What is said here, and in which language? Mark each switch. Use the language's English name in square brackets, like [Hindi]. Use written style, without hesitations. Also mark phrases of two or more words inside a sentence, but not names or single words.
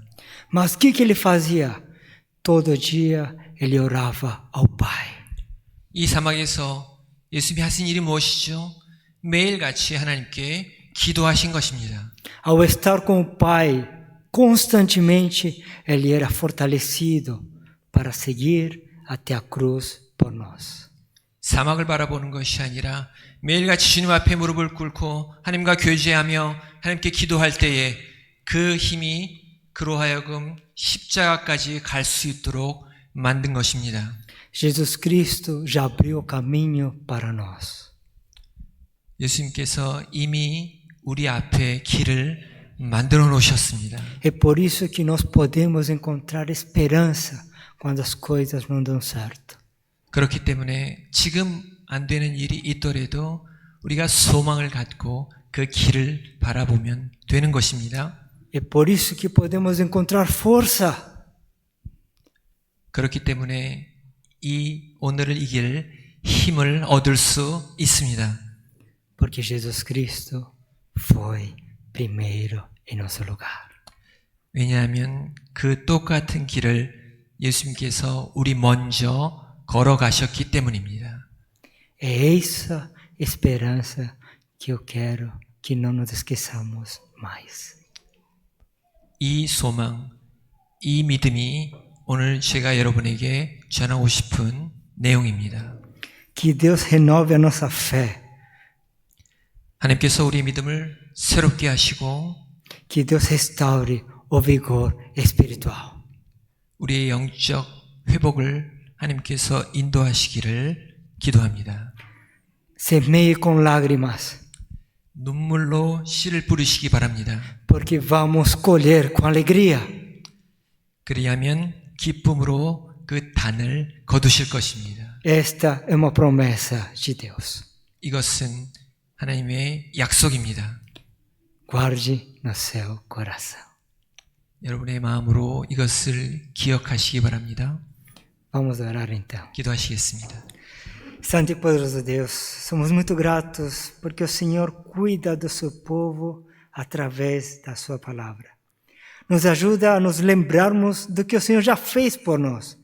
[Portuguese] Mas o que ele fazia? Todo dia ele orava ao Pai. [Korean] 이 사막에서 예수님이 하신 일이 무엇이죠? 매일같이 하나님께 기도하신 것입니다. [Portuguese] Ao estar com o Pai constantemente, ele era fortalecido para seguir até a cruz por nós. [Korean] 사막을 바라보는 것이 아니라 매일같이 주님 앞에 무릎을 꿇고 하나님과 교제하며 하나님께 기도할 때에 그 힘이 그로 하여금 십자가까지 갈 수 있도록 만든 것입니다. [Portuguese] Jesus Cristo já abriu o caminho para nós. [Korean] 예수님께서 이미 우리 앞에 길을 만들어 놓으셨습니다. [Portuguese] É por isso que nós podemos encontrar esperança quando as coisas não dão certo. [Korean] 그렇기 때문에 지금 안 되는 일이 있더라도 우리가 소망을 갖고 그 길을 바라보면 되는 것입니다. [Portuguese] É por isso que podemos encontrar força. [Korean] 그렇기 때문에 오늘을 이길 힘을 얻을 수 있습니다. [Portuguese] Porque Jesus Cristo foi primeiro em nosso lugar. [Korean] 왜냐하면 그 똑같은 길을 예수님께서 우리 먼저 걸어가셨기 때문입니다. [Portuguese] É essa esperança que eu quero que não nos esqueçamos mais. [Korean] 이 소망, 이 믿음이 오늘 제가 여러분에게 전하고 싶은 내용입니다. [Portuguese] Que Deus renove a nossa fé. [Korean] 하나님께서 우리의 믿음을 새롭게 하시고 [Portuguese] Que Deus restaure o vigor espiritual. [Korean] 우리의 영적 회복을 하나님께서 인도하시기를 기도합니다. [Portuguese] Semeie com lágrimas, [Korean] 눈물로 씨를 뿌리시기 바랍니다. [Portuguese] porque vamos colher com alegria. [Korean] 그리하면 기쁨으로 그 단을 거두실 것입니다. [Portuguese] Esta é uma promessa de Deus. [Korean] 이것은 하나님의 약속입니다. [Portuguese] Guarde no seu coração. [Korean] 여러분의 마음으로 이것을 기억하시기 바랍니다. [Portuguese] Vamos orar então. [Korean] 기도하시겠습니다. [Portuguese] Santo e poderoso Deus, somos muito gratos porque o Senhor cuida do seu povo através da sua palavra. Nos ajuda a nos lembrarmos do que o Senhor já fez por nós.